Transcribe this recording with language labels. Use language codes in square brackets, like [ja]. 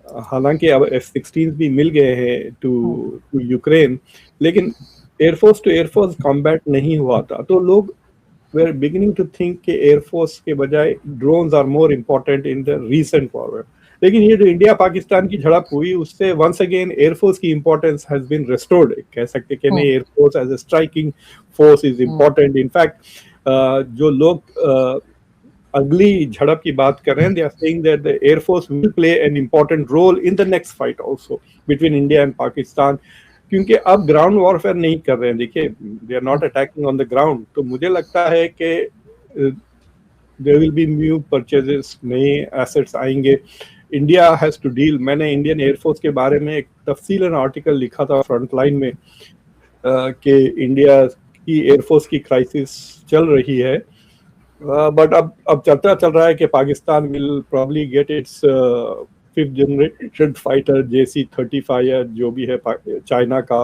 [hi] हालांकि अब F-16 भी मिल गए हैं टू यूक्रेन, लेकिन एयरफोर्स टू एयरफोर्स कॉम्बैट नहीं हुआ था। तो लोग [en] we're beginning to think [hi] कि एयरफोर्स के बजाय [en] drones are more important in the recent war। [hi] लेकिन ये जो इंडिया पाकिस्तान की झड़प हुई, उससे [en] once again [hi] एयरफोर्स की [en] importance has been restored। [hi] कह सकते कि नहीं, air force [en] as a striking force is important। In fact [hi] जो लोग अगली झड़प की बात कर रहे हैं, [en] they are saying that the air force will play an important role in the next fight also between India and Pakistan। [hi] क्योंकि अब ग्राउंड वॉरफेयर नहीं कर रहे हैं, देखिए [en] They are not attacking on the ground. [hi] तो मुझे लगता है कि [en] there will be new purchases, [hi] नए एसेट्स आएंगे। [en] India has to deal, [hi] मैंने इंडियन एयरफोर्स के बारे में एक तफसीलन आर्टिकल लिखा था फ्रंटलाइन में कि इंडिया की एयरफोर्स की क्राइसिस चल रही है, बट अब चलता चल रहा है कि [en] Pakistan will probably get its 5th generation fighter JC-35 [hi] या जो भी है चाइना का।